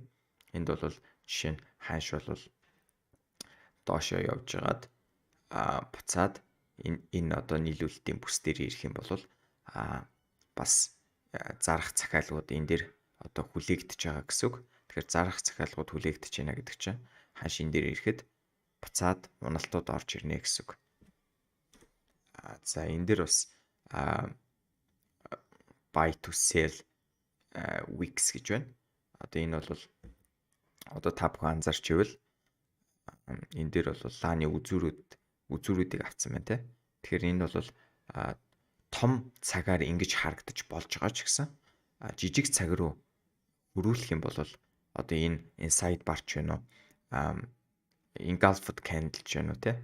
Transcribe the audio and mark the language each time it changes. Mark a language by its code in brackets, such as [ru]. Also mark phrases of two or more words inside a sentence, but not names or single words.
[mn] Энд бол жишээ нь ханш бол доошоо явж байгаад буцаад энэ нийлүүлэлтийн бүс дээр ирэх юм бол бас зарах захиалгууд энэ дээр хүлээгдэж байгаа гэсэн үг. Тэгэхээр зарах захиалгууд хүлээгдэж байна гэдэг чинь ханш энэ дээр ирэхэд буцаад уналтууд орж ирнэ гэсэн үг. За энэ дээр бас [en] buy to sell wicks [mn] гэж байна. Одоо энэ бол одоо та бүхэн анзаарч ивэл энэ дээр бол лааны үзүүрүүдийг авсан байна те. Тэгэхээр энэ бол том цагаар ингэж харагдаж болж байгаа ч гэсэн жижиг цаг руу хөрвүүлэх юм бол одоо энэ [en] inside bar [mn] ч байна уу [en] engulfed candle [mn] ч байна уу те.